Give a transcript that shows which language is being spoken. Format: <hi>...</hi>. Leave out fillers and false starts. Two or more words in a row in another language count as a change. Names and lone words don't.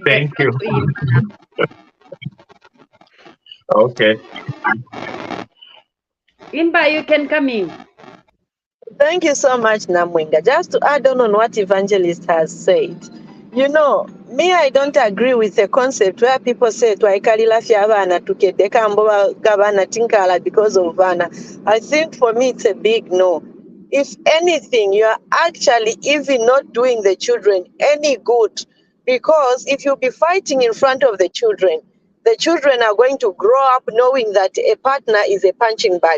<en>Thank you. Okay. Himba, you can come in. Thank you so much, Namwinga. Just to add on what Evangelist has said, me, I don't agree with the concept where people say</en> <bem>twaikalila fyabana tukedeka mboba gabana tinkala</bem> <en>because of vana. I think for me it's a big no. If anything, you are actually even not doing the children any good, because if you be fighting in front of the children are going to grow up knowing that a partner is a punching bag.</en>